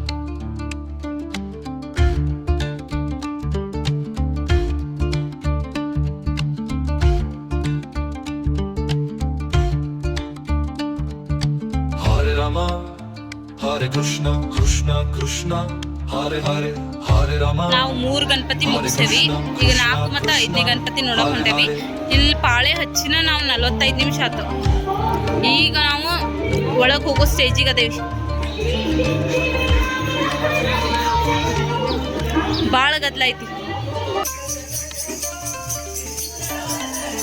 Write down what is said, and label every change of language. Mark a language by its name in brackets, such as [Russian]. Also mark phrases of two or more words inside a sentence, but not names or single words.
[Sanskrit] हरे राम, हरे कृष्ण, कृष्ण कृष्ण, हरे हरे, हरे राम. [Kannada] ನಾವು 3 ಗಣಪತಿ ಮುಗಿಸ್ತೇವಿ. ಈಗ 4 ಮತ್ತು 5ನೇ ಗಣಪತಿ ನೋಡಕ್ ಹೊಂಟೇವಿ. ಇಲ್ಲಿ ಪಾಳೆ ಹಚ್ಚಿನ ನಾವು 45 ನಿಮಿಷ ಆಯ್ತು. ಈಗ ನಾವು ಒಳಗೆ ಹೋಗೋ ಸ್ಟೇಜಿಗೆ ಅದೇವಿ. ಭಾಳ ಗದ್ದಲ ಐತಿ.